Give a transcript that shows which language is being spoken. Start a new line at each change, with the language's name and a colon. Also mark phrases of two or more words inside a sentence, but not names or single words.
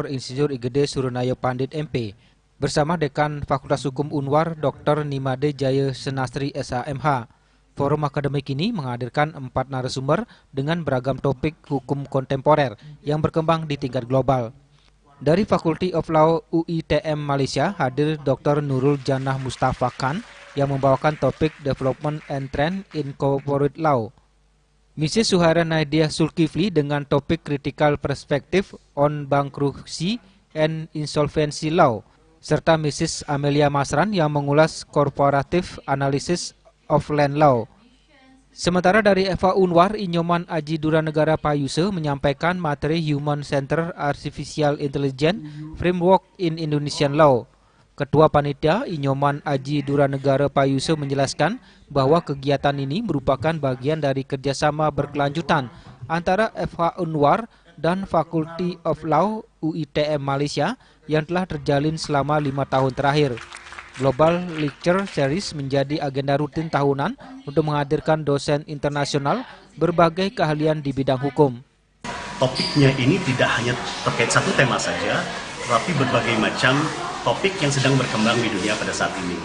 Indonesian: Insinyur Igede Suronayo Pandit MP, bersama Dekan Fakultas Hukum Unwar, Dr. Nimade Jaya Senastri SHMH. Forum akademik ini menghadirkan 4 narasumber dengan beragam topik hukum kontemporer yang berkembang di tingkat global. Dari Faculty of Law UITM Malaysia hadir Dr. Nurul Janah Mustafa Khan yang membawakan topik Development and Trend in Corporate Law. Mrs. Suhaira Nadia Zulkifli dengan topik Critical Perspective on Bankruptcy and Insolvency Law, serta Mrs. Amelia Masran yang mengulas Corporative Analysis of Land Law. Sementara dari Eva Unwar, Inyoman Aji Duranegara Payuse menyampaikan materi Human Centered Artificial Intelligence Framework in Indonesian Law. Ketua Panitia Inyoman Aji Duranegara Payuse menjelaskan bahwa kegiatan ini merupakan bagian dari kerjasama berkelanjutan antara FH Unwar dan Faculty of Law UITM Malaysia yang telah terjalin selama 5 tahun terakhir. Global Lecture Series menjadi agenda rutin tahunan untuk menghadirkan dosen internasional berbagai keahlian di bidang hukum. Topiknya ini tidak hanya terkait satu tema saja, tetapi berbagai macam topik yang sedang berkembang di dunia pada saat ini.